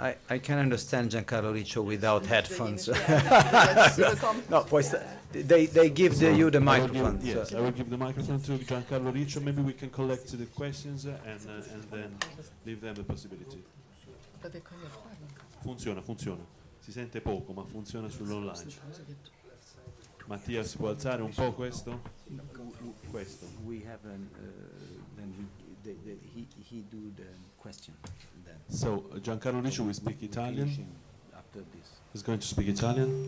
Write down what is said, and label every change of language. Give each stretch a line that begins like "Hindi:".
English: I can understand Giancarlo Riccio without headphones. No, they give you the microphone. Yes, I will give the microphone to Giancarlo Riccio. Maybe we can collect the questions and then leave them the possibility.
Italian: Funziona. Si sente poco, ma funziona sull'online. Mattia, si può alzare un po' questo? Questo.
English: We have then he do the question. So Giancarlo Riccio will speak Italian. After this. He's going to speak Italian?